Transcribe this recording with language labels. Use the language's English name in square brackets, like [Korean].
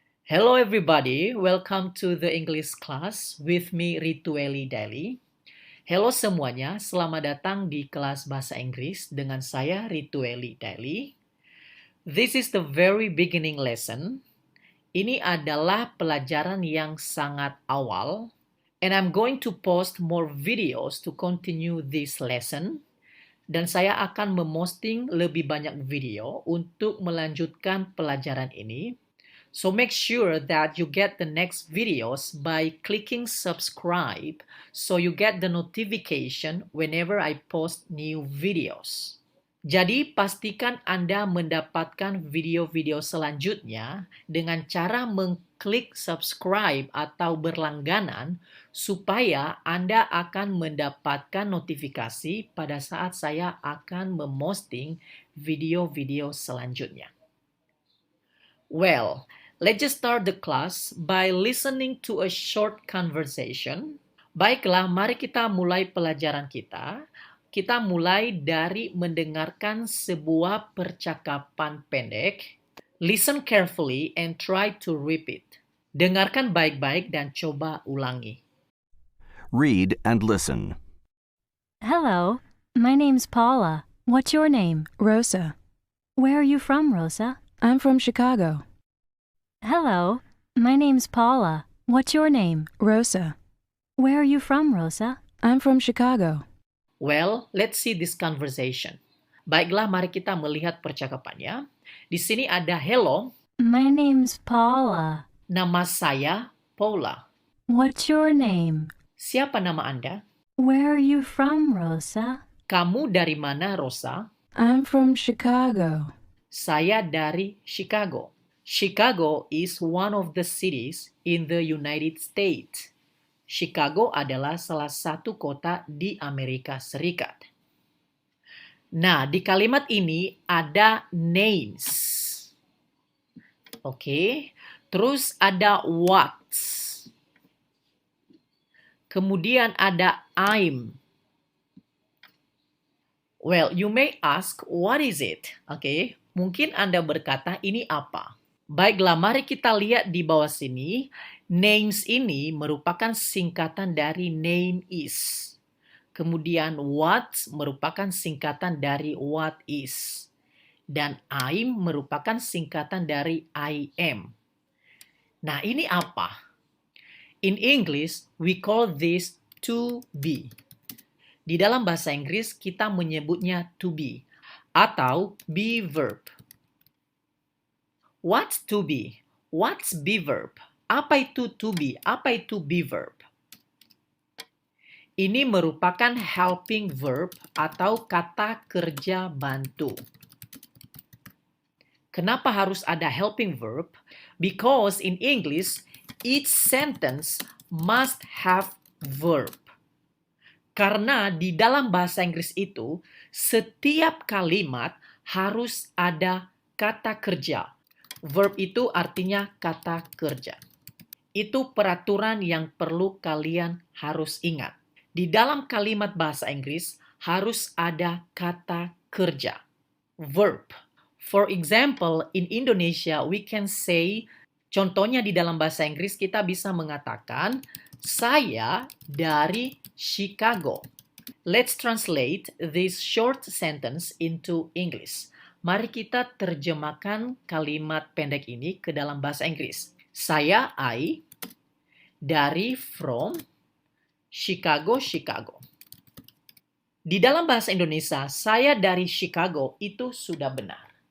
[English] Hello everybody, welcome to the English class with me Ritueli Daily. [Indonesian] Hello semuanya, selamat datang di kelas bahasa Inggris dengan saya Ritueli Daily. [English] This is the very beginning lesson. [Indonesian] Ini adalah pelajaran yang sangat awal. [English] And I'm going to post more videos to continue this lesson. [Indonesian] Dan saya akan memposting lebih banyak video untuk melanjutkan pelajaran ini. [English] So make sure that you get the next videos by clicking subscribe so you get the notification whenever I post new videos. [Indonesian] Jadi pastikan Anda mendapatkan video-video selanjutnya dengan cara mengklik subscribe atau berlangganan supaya Anda akan mendapatkan notifikasi pada saat saya akan memposting video-video selanjutnya. [English] Well, let's just start the class by listening to a short conversation. [Indonesian] Baiklah, mari kita mulai pelajaran kita. Kita mulai dari mendengarkan sebuah percakapan pendek. [English] Listen carefully and try to repeat. [Indonesian] Dengarkan baik-baik dan coba ulangi. [English] Read and listen. Hello, my name's Paula. What's your name? Rosa. Where are you from, Rosa? I'm from Chicago. Hello, my name's Paula. What's your name? Rosa. Where are you from, Rosa? I'm from Chicago. Well, let's see this conversation. [Indonesian] Baiklah, mari kita melihat percakapannya. Di sini ada hello, [English] My name's Paula. [Indonesian] nama saya Paula. [English] What's your name? [Indonesian] Siapa nama Anda? [English] Where are you from, Rosa? [Indonesian] Kamu dari mana, Rosa? [English] I'm from Chicago. [Indonesian] Saya dari Chicago. [English] Chicago is one of the cities in the United States. [Indonesian] Chicago adalah salah satu kota di Amerika Serikat. Nah, di kalimat ini ada names. Oke. Terus ada what. Kemudian ada I'm. [English] Well, you may ask, what is it? [Indonesian] Oke. Mungkin Anda berkata, ini apa? Baiklah, mari kita lihat di bawah sini. Names ini merupakan singkatan dari name is. Kemudian what merupakan singkatan dari what is. Dan I'm merupakan singkatan dari I am. Nah, ini apa? [English] In English, we call this to be. [Indonesian] Di dalam bahasa Inggris, kita menyebutnya to be atau be verb. [English] What's to be? What's be verb? [Indonesian] Apa itu to be? Apa itu be verb? Ini merupakan helping verb atau kata kerja bantu. Kenapa harus ada helping verb? [English] Because in English, each sentence must have verb. [Indonesian] Karena di dalam bahasa Inggris itu, setiap kalimat harus ada kata kerja. Verb itu artinya kata kerja. Itu peraturan yang perlu kalian harus ingat. Di dalam kalimat bahasa Inggris harus ada kata kerja. Verb. [English] For example, in Indonesia we can say, [Indonesian] contohnya di dalam bahasa Inggris kita bisa mengatakan, saya dari Chicago. [English] Let's translate this short sentence into English. [Indonesian] Mari kita terjemahkan kalimat pendek ini ke dalam bahasa Inggris. Saya I dari from Chicago. Di dalam bahasa Indonesia, saya dari Chicago itu sudah benar.